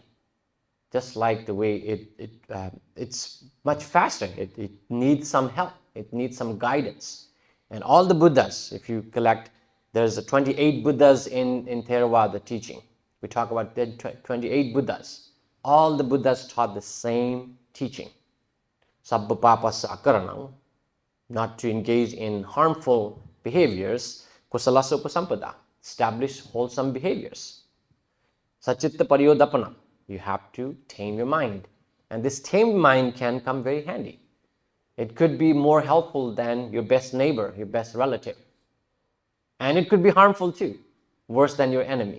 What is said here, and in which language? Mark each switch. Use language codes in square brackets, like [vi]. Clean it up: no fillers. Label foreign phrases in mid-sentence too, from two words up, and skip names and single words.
[en] Just like the way it's much faster. It needs some help. It needs some guidance. And all the Buddhas, if you collect, there's 28 Buddhas in Theravada teaching. We talk about the 28 Buddhas. All the Buddhas taught the same teaching. [pi] Sabba papasa akaranam, [en] not to engage in harmful behaviors. [pi] Kusalasa upasampada, [en] establish wholesome behaviors. [pi] Sachitta pariyodapana, [en] you have to tame your mind. And this tamed mind can come very handy. It could be more helpful than your best neighbor, your best relative. And it could be harmful too, worse than your enemy.